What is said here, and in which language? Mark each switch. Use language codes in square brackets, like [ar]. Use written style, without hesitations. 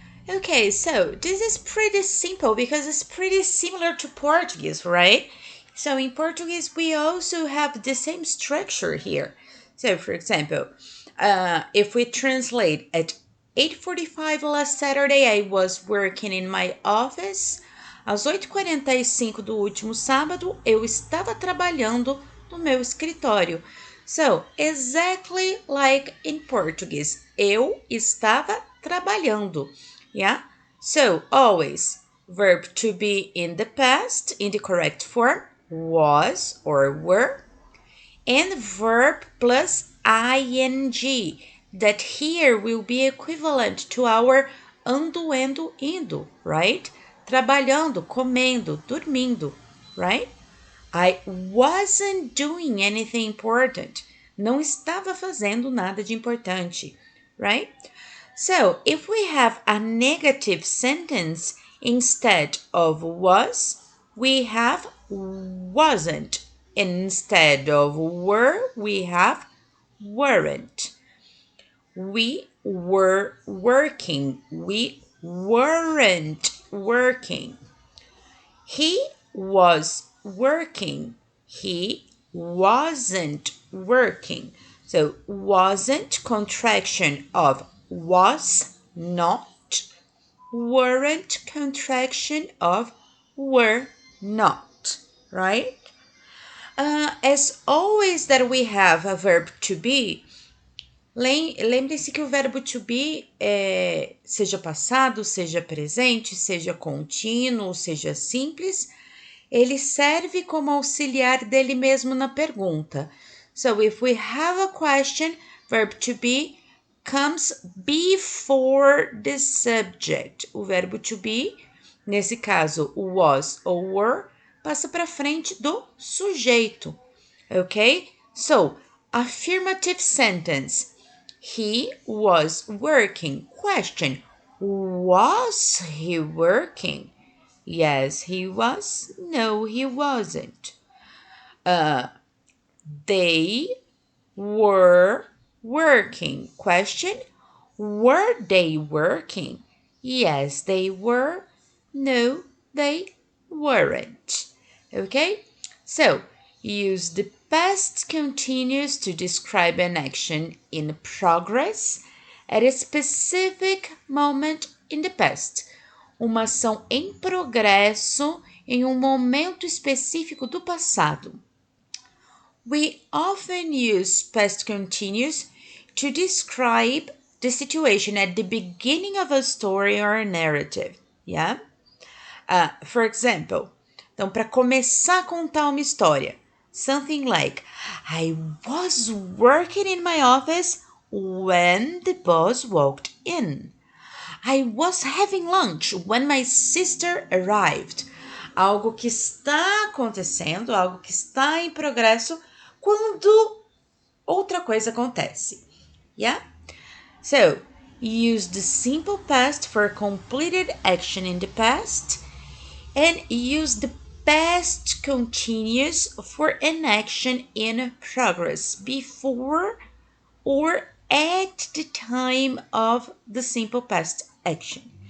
[en] Okay, so this is pretty simple because it's pretty similar to Portuguese, right? So in Portuguese, we also have the same structure here. So, for example, if we translate at 8:45 last Saturday, I was working in my office. [pt] Às 8:45 do último sábado, eu estava trabalhando no meu escritório. [en] So, exactly like in Portuguese, [pt] eu estava trabalhando. [en] Yeah? So, always verb to be in the past in the correct form was or were, and verb plus ing that here will be equivalent to our [pt] ando, endo, indo, [en] right? [pt] Trabalhando, comendo, dormindo, right? [en] I wasn't doing anything important. [pt] Não estava fazendo nada de importante, right? [en] So, if we have a negative sentence instead of was, we have wasn't. Instead of were, we have weren't. We were working. We weren't working. He was working. He wasn't working. So, wasn't contraction of was not, weren't contraction of were not, right? As always that we have a verb to be, [pt] lembre-se que o verbo to be seja passado, seja presente, seja contínuo, seja simples, ele serve como auxiliar dele mesmo na pergunta. [en] So, if we have a question, verb to be comes before the subject. [pt] O verbo to be, nesse caso, was ou were, passa para frente do sujeito. Ok? [en] So, affirmative sentence. He was working. Question. Was he working? Yes, he was. No, he wasn't. They were working. Question. Were they working? Yes, they were. No, they weren't. Okay? So, use the past continuous to describe an action in progress at a specific moment in the past. [pt] Uma ação em progresso em um momento específico do passado. [en] We often use past continuous to describe the situation at the beginning of a story or a narrative, yeah? For example, [pt] então, para começar a contar uma história, [en] something like, I was working in my office when the boss walked in. I was having lunch when my sister arrived. [pt] Algo que está acontecendo, algo que está em progresso quando outra coisa acontece. Yeah? [en] So, use the simple past for completed action in the past and use the past continuous for an action in progress before or at the time of the simple past action.